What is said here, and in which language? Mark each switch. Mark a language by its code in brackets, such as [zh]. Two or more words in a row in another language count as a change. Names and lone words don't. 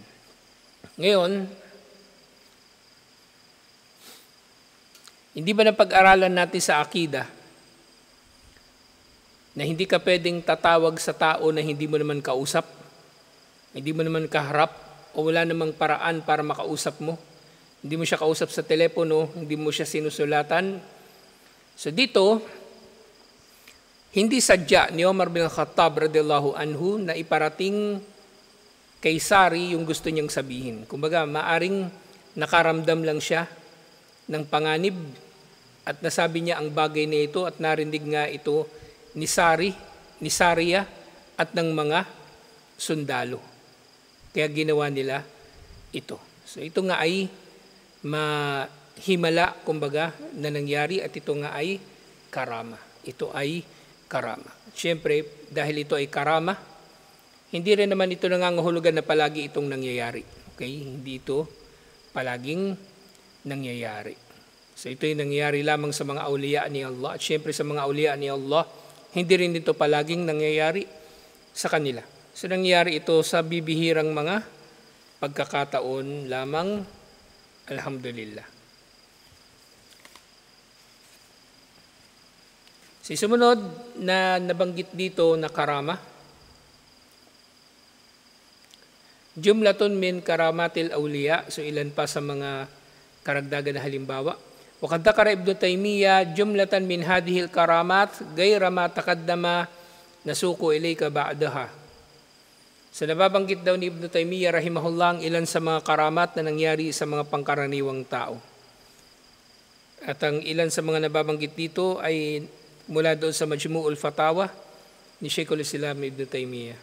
[tl] Ngayon, hindi ba napag-aralan natin sa akida na hindi ka pwedeng tatawag sa tao na hindi mo naman kausap, hindi mo naman kaharap, o wala namang paraan para makausap mo? Hindi mo siya kausap sa telepono, hindi mo siya sinusulatan. So dito, hindi sadya ni Omar bin Khattab [ar] رضي الله عنه [tl] na iparating kay Sari yung gusto niyang sabihin. Kumbaga, maaring nakaramdam lang siya ng panganib at nasabi niya ang bagay na ito at narinig nga ito ni Sariya at ng mga sundalo. Kaya ginawa nila ito. So ito nga ay mahimala, kumbaga, na nangyari at ito nga ay karama. Ito ay karama. Siyempre, dahil ito ay karama, hindi rin naman ito nangangahulugan na palagi itong nangyayari. Okay? Hindi ito palaging nangyayari. So ito ay nangyayari lamang sa mga awliya ni Allah. At siyempre sa mga awliya ni Allah, hindi rin ito palaging nangyayari sa kanila. So nangyayari ito sa bibihirang mga pagkakataon lamang. Alhamdulillah. Si sumunod na nabanggit dito na karama, [ar] جملة من كرامات الأولياء, [tl] so ilan pa sa mga karagdagan na halimbawa. [ar] وقد ذكر ابن تيمية جملة من هذه الكرامات غير ما تقدم نسوقها إليك بعدها. [tl] So nababanggit daw ni Ibn Taymiyyah rahimahullah ang ilan sa mga karamat na nangyari sa mga pangkaraniwang tao. At ang ilan sa mga nababanggit dito ay mula doon sa Majmu'ul Fatawa ni Sheikhul Islam Ibn Taymiyyah.